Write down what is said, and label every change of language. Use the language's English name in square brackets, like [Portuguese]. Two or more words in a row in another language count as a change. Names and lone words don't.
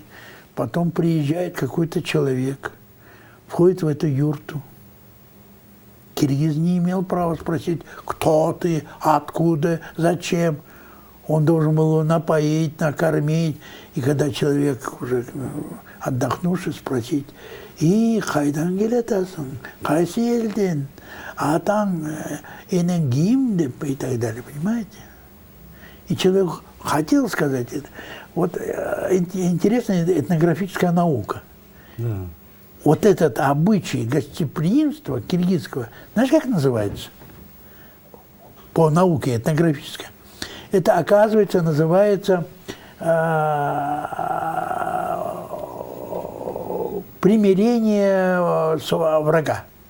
[Russian] Потом приезжает какой-то человек, входит в эту юрту. Киргиз не имел права спросить, кто ты, откуда, зачем. Он должен был его напоить, накормить. И когда человек уже отдохнувший, спросить, и [Kyrgyz] хайдан келетасың, қайсы елден, атаң, енең [Russian] и так далее, понимаете? И человек хотел сказать это. Вот интересная этнографическая наука. Да. Вот этот обычай гостеприимства киргизского, знаешь, как называется? По науке этнографической. Это, оказывается, называется примирение с врага.